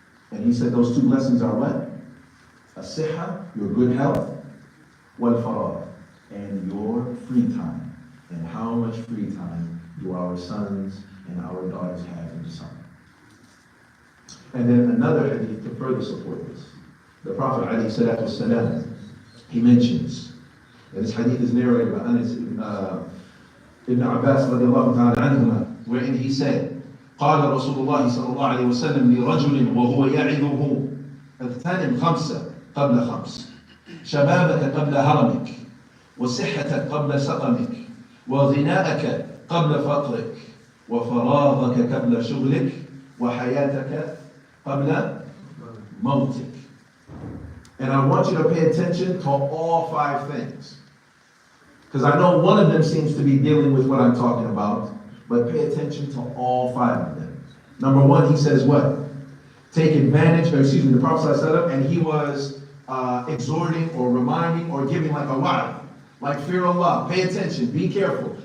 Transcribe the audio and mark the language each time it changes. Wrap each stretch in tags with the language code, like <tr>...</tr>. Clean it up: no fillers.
<en>And he said those 2 blessings are what? As-Siha, your good health, wal-Faragh, and your free time. And how much free time do our sons and our daughters have in the summer? And then another hadith to further support this. The Prophet ﷺ, he mentions, and this hadith is narrated by Anas ibn Abbas radiallahu ta'ala anhuma, wherein he said,</en> <ar>قال رسول الله صلى الله عليه وسلم لرجل وهو يعظه اغتنم 5 قبل 5 شبابك قبل هرمك وصحتك قبل سقمك وغناءك قبل فقرك وفراغك قبل شغلك وحياتك قبل موتك.</ar> <en>And I want you to pay attention to all 5 things. Because I know one of them seems to be dealing with what I'm talking about, but pay attention to all 5 of them. Number 1, he says what? Take advantage, or excuse me, the Prophet ﷺ, and he was exhorting or reminding or giving like a wa'd, like fear Allah, pay attention, be careful.</en>